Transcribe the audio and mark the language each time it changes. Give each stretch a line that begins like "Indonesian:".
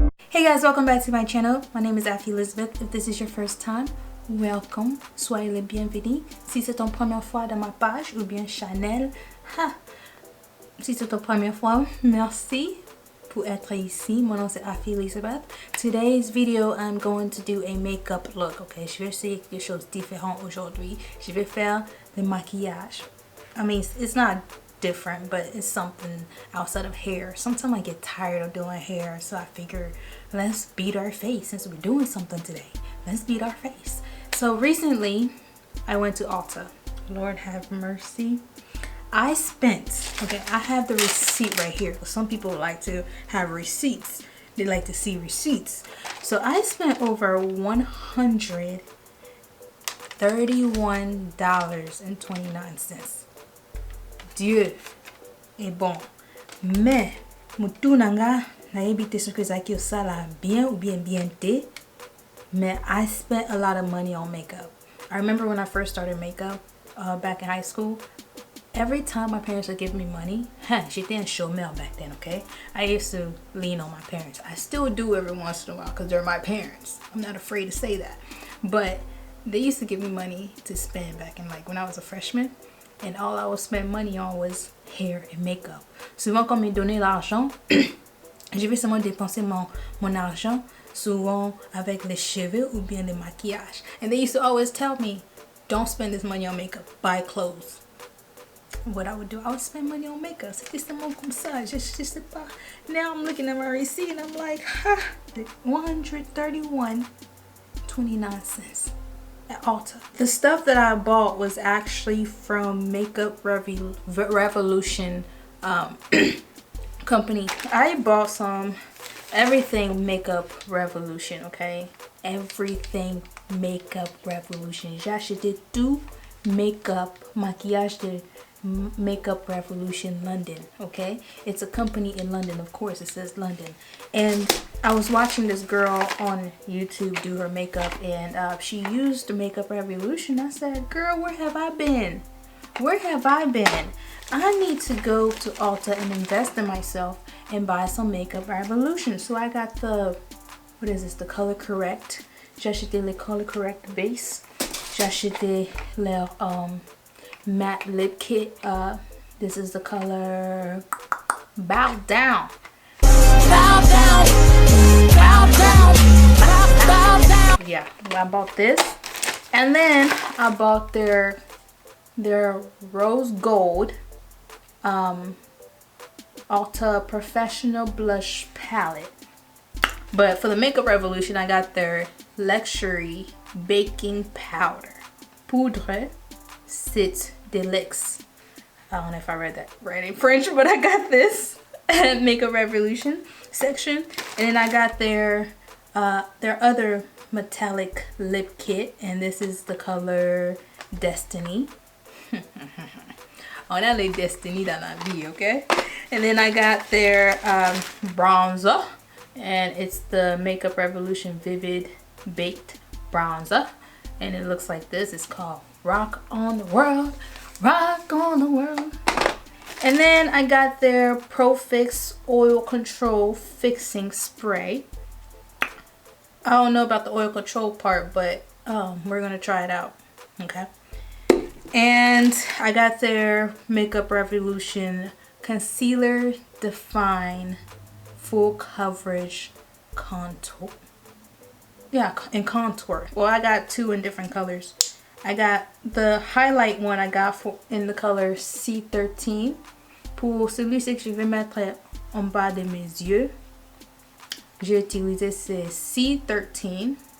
English: Hey guys, welcome back to my channel. My name is Elizabeth. If this is your first time, welcome.
French: Soyez les bienvenus. Si c'est ton première fois dans ma page ou bien channel, si c'est ton première fois, merci pour être ici. Mon nom c'est Elizabeth.
English: Today's video, I'm going to do a makeup look.
French: Okay, je vais essayer quelque chose de différent aujourd'hui. Je vais faire le maquillage.
English: I mean, it's not different, but it's something outside of hair. Sometimes I get tired of doing hair, so I figure let's beat our face since we're doing something today. Let's beat our face. So recently I went to Ulta. Lord have mercy. I spent, okay, I have the receipt right here. Some people like to have receipts. They like to see receipts. So I spent over $131.29.
French: Dieu est bon.
Lingala: Mais, moutou nanga na ebite son que zaki ça la bien
French: ou bien
Lingala: te.
English: Mais I spent a lot of money on makeup. I remember when I first started makeup back in high school. Every time my parents would give me money,
French: j'étais un chômeur
English: back then, okay? I used to lean on my parents. I still do every once in a while because they're my parents. I'm not afraid to say that. But they used to give me money to spend back in like when I was a freshman. And all I would spend money on was hair and makeup.
French: Souvent, quand me donnait l'argent, je vais seulement dépenser mon argent, souvent avec les cheveux ou bien le maquillage.
English: And they used to always tell me, don't spend this money on makeup, buy clothes. What I would do, I would spend money on makeup.
French: C'était seulement comme ça. Je sais pas.
English: Now I'm looking at my receipt and I'm like, $131.29. At Ulta. The stuff that I bought was actually from Makeup Revolution company. I bought some everything Makeup Revolution, okay? Everything Makeup Revolution.
French: J'ai acheté tout makeup, maquillage de Makeup Revolution London, okay?
English: It's a company in London, of course, it says London. And I was watching this girl on YouTube do her makeup, and she used the Makeup Revolution. I said, girl, where have I been? Where have I been? I need to go to Ulta and invest in myself and buy some Makeup Revolution. So I got the, what is this, the Color Correct.
French: J'ai acheté le Color Correct base. J'ai acheté le matte lip kit.
English: This is the color Bow Down. Bow down, bow down, bow down. Yeah, I bought this, and then I bought their rose gold Ulta Professional Blush Palette. But for the Makeup Revolution, I got their luxury baking powder,
French: poudre c'est de Luxe.
English: I don't know if I read that right in French, but I got this at Makeup Revolution section, and then I got their other metallic lip kit, and this is the color Destiny.
French: On a les Destiny dans la vie, okay?
English: And then I got their bronzer, and it's the Makeup Revolution Vivid Baked Bronzer, and it looks like this. It's called Rock on the World, Rock on the World. And then I got their Pro Fix Oil Control Fixing Spray. I don't know about the oil control part, but we're gonna try it out, okay? And I got their Makeup Revolution Concealer Define Full Coverage Contour. Yeah, in contour. Well, I got two in different colors. I got the highlight one I got in the color C13.
French: Pour celui-ci que je vais mettre en bas de mes yeux, j'ai utilisé ce C13.